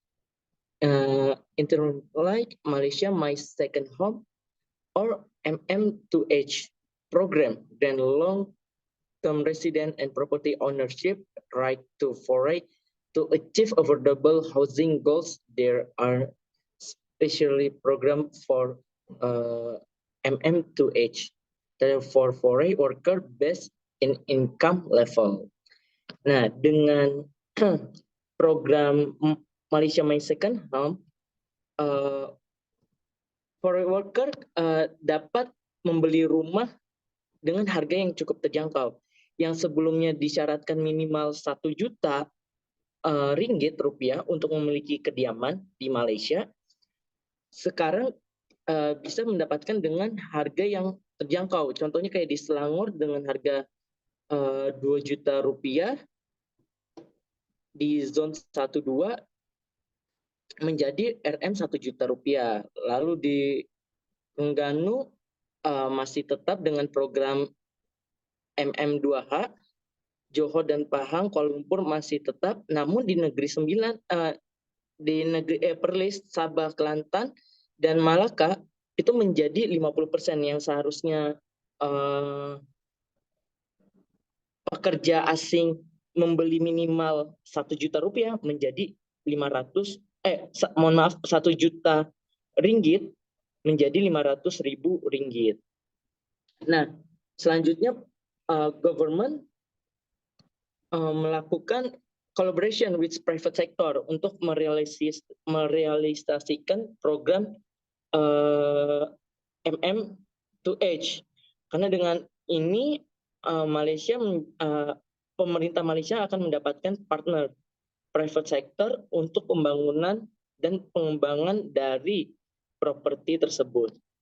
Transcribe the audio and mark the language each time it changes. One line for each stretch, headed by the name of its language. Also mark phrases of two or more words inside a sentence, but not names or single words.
English: Like Malaysia My Second Home or MM2H program, then long-term resident and property ownership right to foreign to achieve affordable housing goals. There are specially programs for MM2H, for foreign worker based in income level.
Indonesian: Nah, dengan program Malaysia My Second Home,
English: foreign worker
Indonesian: dapat membeli rumah dengan harga yang cukup terjangkau. Yang sebelumnya disyaratkan minimal 1 juta rupiah untuk memiliki kediaman di Malaysia, sekarang bisa mendapatkan dengan harga yang terjangkau. Contohnya kayak di Selangor dengan harga 2 juta rupiah, di zone 1-2 menjadi RM 1 juta rupiah. Lalu di Terengganu masih tetap dengan program MM2H, Johor dan Pahang, Kuala Lumpur masih tetap, namun di negeri 9, di negeri Perlis, Sabah, Kelantan, dan Malaka itu menjadi 50% yang seharusnya pekerja asing membeli minimal 1 juta rupiah menjadi 1 juta ringgit menjadi 500.000 ringgit. Nah, selanjutnya government melakukan
English: collaboration with private sector
Indonesian: untuk merealisasikan program MM2H. Karena dengan ini pemerintah Malaysia akan mendapatkan partner
English: private sector
Indonesian: untuk pembangunan dan pengembangan dari properti tersebut.